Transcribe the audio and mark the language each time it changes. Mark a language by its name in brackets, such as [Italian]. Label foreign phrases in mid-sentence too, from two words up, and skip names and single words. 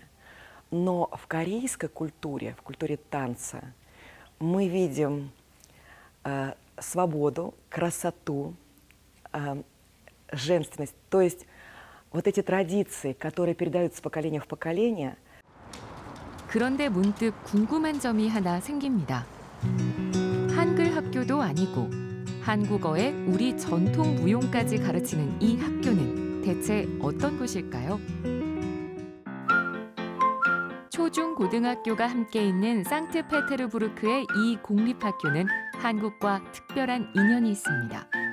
[Russian] Но в корейской культуре, в культуре танца, мы видим свободу, красоту, женственность. То есть вот эти традиции, которые передаются с поколения в поколение. [Korean] 그런데 문득 궁금한 점이 하나 생깁니다. 한글 학교도 아니고 한국어에 우리 전통 무용까지 가르치는 이 학교는 대체 어떤 곳일까요? 초중 고등학교가 함께 있는 상트페테르부르크의 이 공립학교는 한국과 특별한 인연이 있습니다.